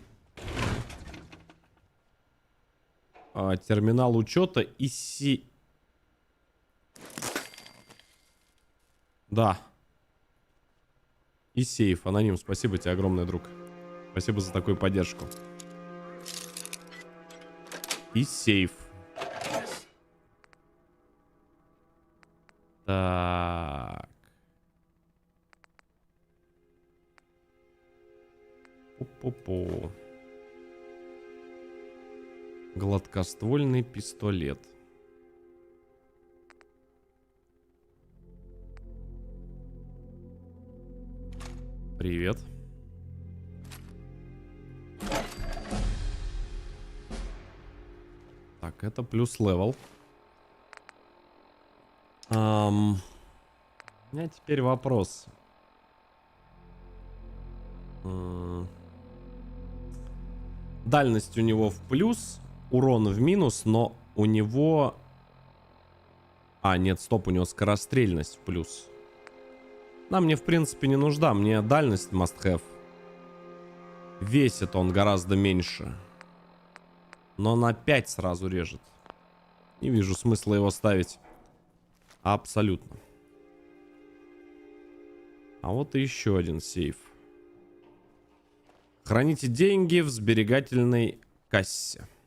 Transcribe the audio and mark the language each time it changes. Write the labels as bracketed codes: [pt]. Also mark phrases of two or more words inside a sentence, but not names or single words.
[ru] Терминал учета и Да. И сейф. Аноним, спасибо тебе огромное, друг. Спасибо за такую поддержку. И сейф. Так. Пу-пу-пу. Гладкоствольный пистолет. Привет. Так, это плюс левел. У меня теперь вопрос. Дальность у него в плюс, урон в минус, но у него... А, нет, стоп, у него скорострельность в плюс. Она мне, в принципе, не нужна. Мне дальность [en] must have. [ru] Весит он гораздо меньше. Но на 5 сразу режет. Не вижу смысла его ставить. Абсолютно. А вот и еще один сейф. Храните деньги в сберегательной кассе.